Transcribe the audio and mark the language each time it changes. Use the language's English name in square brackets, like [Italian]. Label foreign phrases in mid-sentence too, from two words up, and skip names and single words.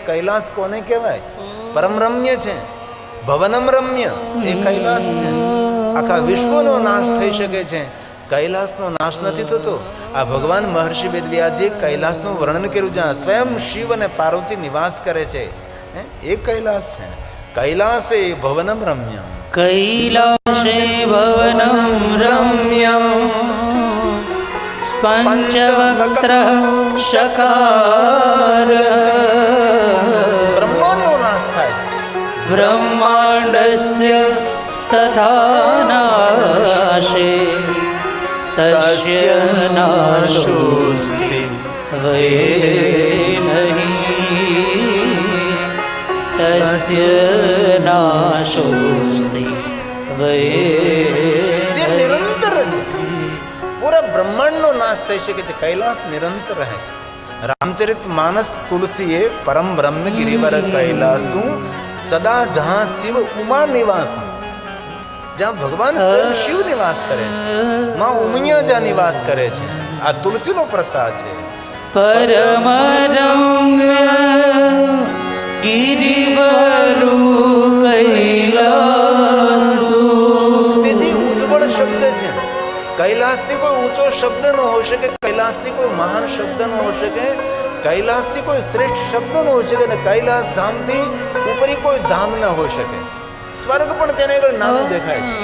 [Gujarati] કૈલાસ કોને કહેવાય? પરમ રમ્ય છે, [Sanskrit] भवनम रम्य, [Gujarati] એ કૈલાસ છે. આખા વિશ્વનો નાશ થઈ શકે છે, કૈલાસનો નાશ નથી થતો. આ ભગવાન મહર્ષિ વેદવ્યાસજીએ કૈલાસનું વર્ણન કર્યું, જ્યાં સ્વયં શિવ અને પાર્વતી નિવાસ કરે છે. એ કૈલાસ છે. [Sanskrit] कैलासे भवनम रम्य. कैलासे भवनं रम्यं पञ्चवक्त्र शकार [Gujarati] બ્રહ્માંડનો નાશ થાય છે. [Sanskrit] ब्रह्माण्डस्य तथा नाशे तस्य नाशोऽस्ति वै नहीं तस्य नाशोऽस्ति वै [Gujarati] જે નિરંતર છે, પૂરા બ્રહ્માંડનો નાશ થઈ શકે તે કૈલાસ નિરંતર રહે છે. રામચરિત માનસ તુલસીએ [Awadhi] परम ब्रह्म गिरिवर कैलासु सदा जहां शिव उमा निवास, [Gujarati] જ્યાં ભગવાન સ્વયં શિવ નિવાસ કરે છે, માં ઉમિયા જ્યાં નિવાસ કરે છે, આ તુલસીનો પ્રસાદ છે. [Awadhi] परम रम्य गिरिवरु कैलासु [Gujarati] તેથી ઉજ્જવળ શબ્દ છે. કૈલાસથી કોઈ ઊંચો શબ્દ ન હોઈ શકે, કૈલાસથી કોઈ મહાન શબ્દ ન હોઈ શકે, કૈલાસથી કોઈ શ્રેષ્ઠ શબ્દ ન હોઈ શકે, અને કૈલાસ ધામથી ઉપરી કોઈ ધામ ન હોઈ શકે. સ્વર્ગ પણ તેને આગળ નાનું દેખાય છે.